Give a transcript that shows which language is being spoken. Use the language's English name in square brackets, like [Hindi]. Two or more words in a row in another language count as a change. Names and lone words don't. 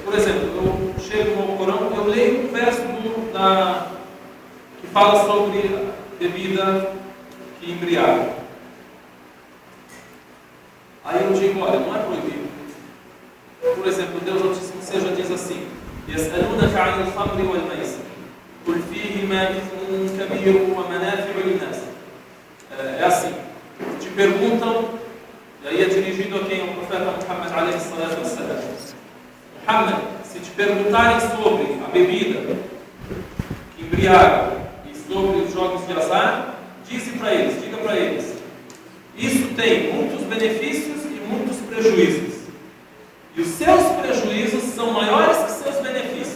[Portuguese] Por exemplo, eu chego no Alcorão, eu leio um verso que fala sobre bebida que embriaga. Aí eu digo, olha, não é proibido. Por exemplo, Deus Altíssimo Seja diz assim: [Arabic] يَسْأَلُونَكَ عَنِ الْخَمْرِ وَالْمَيْسِرِ قُلْ فِيهِمَا إِثْمٌ كَبِيرٌ وَمَنَافِعُ لِلنَّاسِ. [Portuguese] É assim, te perguntam, e aí é dirigido a quem? Ao profeta Muhammad [Arabic] عليه الصلاة والسلام. [Portuguese] Muhammad, se te perguntarem sobre a bebida que embriaga e sobre os jogos de azar, diga para eles, isso tem muitos benefícios e muitos prejuízos. E os seus prejuízos são maiores que seus benefícios.